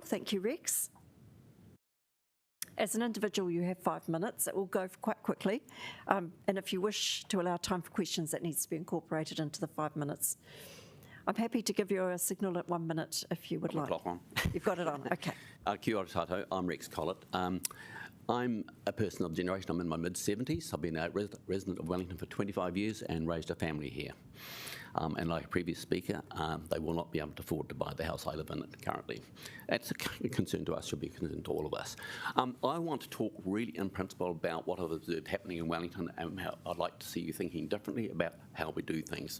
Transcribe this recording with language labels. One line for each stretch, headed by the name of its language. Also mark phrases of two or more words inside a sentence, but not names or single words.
English: Thank you, Rex. As an individual, you have 5 minutes. It will go quite quickly. And if you wish to allow time for questions, that needs to be incorporated into the 5 minutes. I'm happy to give you a signal at 1 minute if you would like. Clock on. You've got it on, okay.
Māori: Kia ora tātou,
English: I'm Rex Collett. I'm a person of generation, I'm in my mid-70s. I've been a resident of Wellington for 25 years and raised a family here. And like a previous speaker, they will not be able to afford to buy the house I live in currently. That's a concern to us, should be a concern to all of us. I want to talk really in principle about what I've observed happening in Wellington and how I'd like to see you thinking differently about how we do things.